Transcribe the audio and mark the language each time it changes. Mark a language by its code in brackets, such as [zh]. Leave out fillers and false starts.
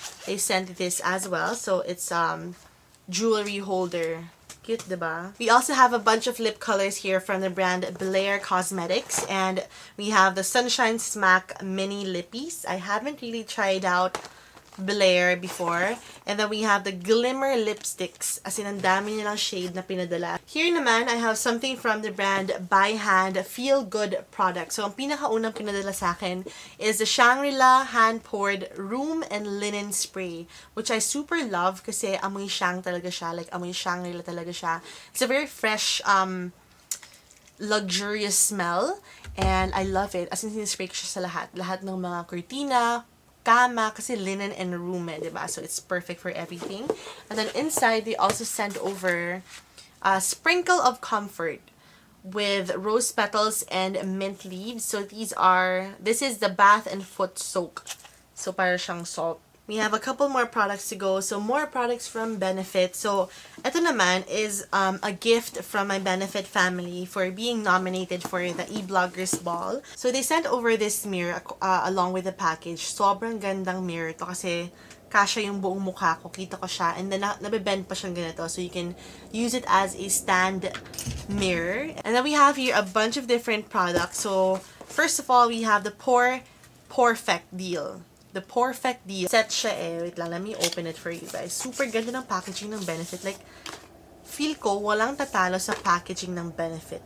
[en] They sent this as well. So, it's jewelry holder. Cute, diba? We also have a bunch of lip colors here from the brand BLK Cosmetics. And we have the Sunshine Smack Mini Lippies. I haven't really tried out BLK before. And then we have the Glimmer Lipsticks. [tl] As in, ang dami nilang shade na pinadala. [en] Here naman, I have something from the brand By Hand Feel Good product. [tl] So, ang pinakaunang pinadala sa akin is the Shangri-La Hand-Poured Room and Linen Spray. [en] Which I super love [tl] kasi amoy Shang talaga siya. Like, amoy Shangri-La talaga siya. [en] It's a very fresh, luxurious smell. And I love it. [tl] As in, sinispray ko siya sa lahat. Lahat ng mga kurtina, kama, kasi linen and room, diba? [en] So, it's perfect for everything. And then inside, they also sent over a sprinkle of comfort with rose petals and mint leaves. So, this is the bath and foot soak. So, [tl] para siyang salt [en] We have a couple more products to go. So, more products from Benefit. [tl] So, ito naman [en] is a gift from my Benefit family for being nominated for the E-Bloggers Ball. So, they sent over this mirror along with the package. [tl] Sobrang gandang mirror to kasi kasya yung buong mukha ko. Kita ko siya. [en] And then, [tl] nabibend pa siyang ganito. [en] So, you can use it as a stand mirror. And then, we have here a bunch of different products. So, first of all, we have the Perfect Deal. The Perfect Deal. [tl] Set siya eh. [en] Wait lang, let me open it for you guys. [tl] Super ganda ng packaging ng Benefit. Like, feel ko walang tatalo sa packaging ng Benefit.